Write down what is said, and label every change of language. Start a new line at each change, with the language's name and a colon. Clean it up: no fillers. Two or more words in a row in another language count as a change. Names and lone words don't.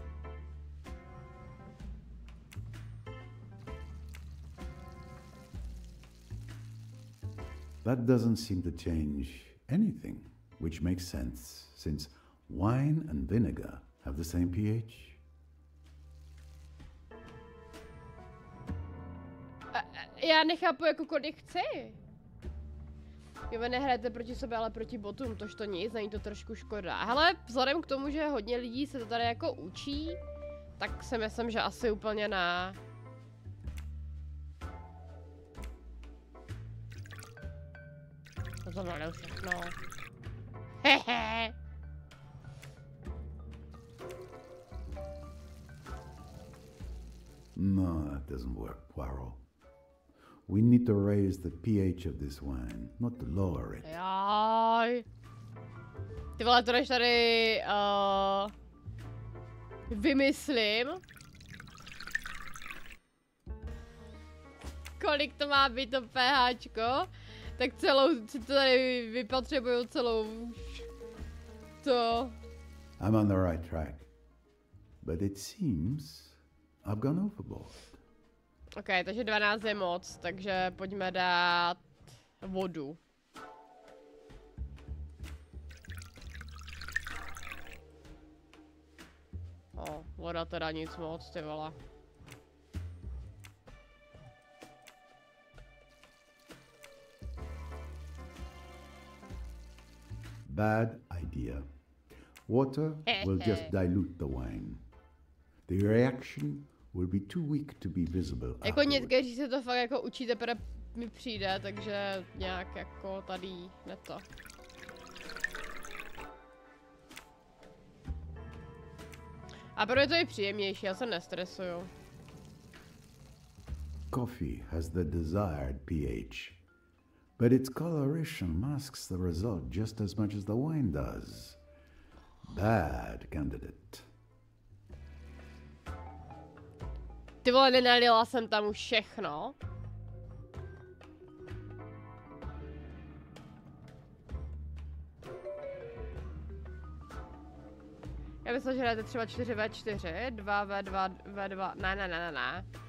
English: That doesn't seem to change anything, which makes sense, since wine and vinegar have the same pH.
Czech: Já nechápu, jako kolik chci. Jo, vy nehrajete proti sobě, ale proti botům, tož to nic, není to trošku škoda. Hele, vzhledem k tomu, že hodně lidí se to tady jako učí, tak si myslím, že asi úplně ne. To znamená všechno. Hehe. No,
English: that doesn't work, Poirot. We need to raise the pH of this wine, not to lower it.
Czech: Jaj. Ty vole, to než tady vymyslím. Kolik to má být to pHčko, tak celou, si to tady vypotřebuju celou to.
English: I'm on the right track. But it seems I've gone overboard.
Czech: Ok, takže 12 je moc, takže pojďme dát vodu. Voda teda nic moc, ty vole.
English: Bad idea. Water will just dilute the wine. The reaction will be too weak to be visible.
Czech: Jako někteří se to fakt jako učí, teprve mi přijde, takže nějak jako tady ne to. A pro mě to je příjemnější, já se nestresuju.
English: Coffee has the desired pH, but its coloration masks the result just as much as the wine does. Bad candidate.
Czech: Ty vole, nenalila jsem tam už všechno. Já myslím, že hrajete třeba 4v4, 2v2, v2, ne.